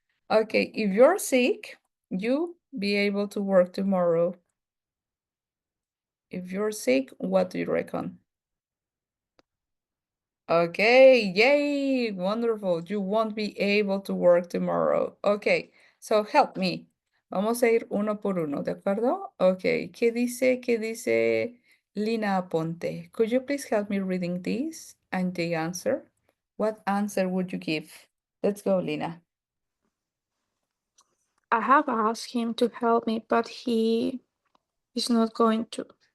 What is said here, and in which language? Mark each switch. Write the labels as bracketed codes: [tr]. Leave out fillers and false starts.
[en] Okay, if you're sick, you be able to work tomorrow. If you're sick, what do you reckon? Okay, yay, wonderful. You won't be able to work tomorrow. Okay, so help me. [es] Vamos a ir uno por uno, ¿de acuerdo? Okay, ¿qué dice? ¿Qué dice Lina Aponte? [en] Could you please help me reading this and the answer? What answer would you give? Let's go, Lina. I have asked him to help me, but he is not going to.